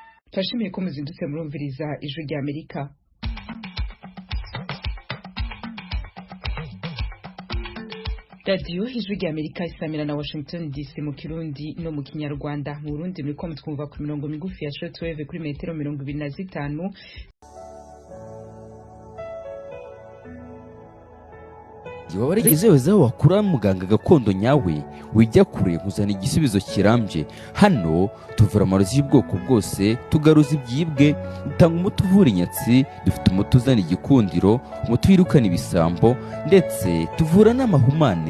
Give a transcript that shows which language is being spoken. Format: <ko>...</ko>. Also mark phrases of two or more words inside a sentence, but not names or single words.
<rn>Turashimiye ko muzindutse murumviriza ijwi rya Amerika. Radio ijwi rya Amerika isamira na Washington DC mu Kirundi no mu Kinyarwanda. Mu Burundi muriko mutwumva ku mirongo migufi ya shortwave kuri metero 25.</rn> <rw>Iba warigeze wezaho wakura muganga gakondo nyawe wijya kure kuzana igisubizo kirambye. Hano tuvura amarozi y'ubwoko bwose, tugaruza ibyibwe, dutanga umuti uvura inyatsi, dufite umuti uzana igikundiro, umuti wirukana ibisambo, ndetse tuvura n'amahumane.</rw>